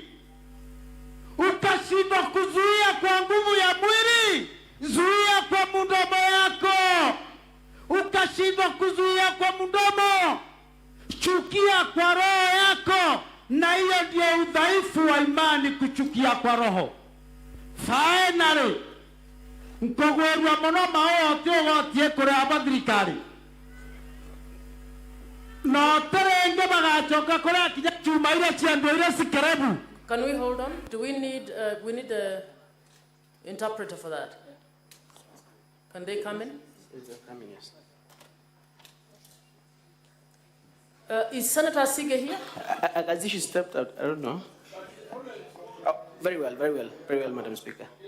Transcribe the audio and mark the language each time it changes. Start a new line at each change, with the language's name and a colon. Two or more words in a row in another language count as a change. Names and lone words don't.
Swahili: Ukashindwa kuzuia kwa nguvu ya mwili, zuia kwa mdomo yako. Ukashindwa kuzuia kwa mdomo, chukia kwa roho yako, na hiyo ndio udhaifu wa imani, kuchukia kwa roho.
English: Finally,
Meru: nkogwerwa muno maote ogotie kuri abathirikari no terenge bagachoka kuri akinya chuma ile chiando ile sikerebu.
English: Can we hold on? Do we need a interpreter for that? Can they come in? Coming, yes. Is Senator Sige here? As she stepped out, I don't know. Oh, very well, Madam Speaker.